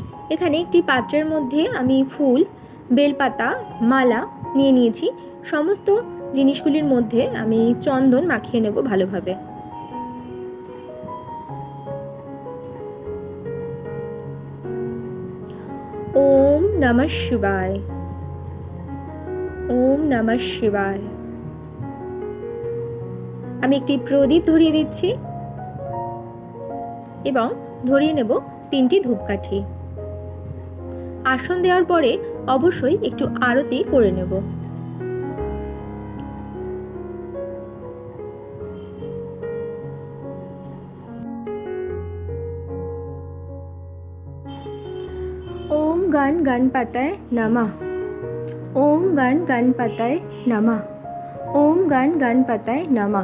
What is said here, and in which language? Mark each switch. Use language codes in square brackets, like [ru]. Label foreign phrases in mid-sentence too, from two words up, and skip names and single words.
[bn] এখানে একটি পাত্রের মধ্যে আমি ফুল, বেলপাতা, মালা নিয়ে নিয়েছি। সমস্ত জিনিসগুলির মধ্যে আমি চন্দন মাখিয়ে নেব ভালোভাবে। [sa] ওম নমঃ শিবায়, ওম নমঃ শিবায়। [bn] আমি একটি প্রদীপ ধরিয়ে দিচ্ছি এবং ধরিয়ে নেব 3টি ধূপকাঠি। আসন দেওয়ার পরে অবশ্যই একটু আরতি করে নেব। [sa] ওম গণ গণপতায় নমঃ, ওম গণ গণপতায় নমঃ, ওম গণ গণপতায় নমঃ।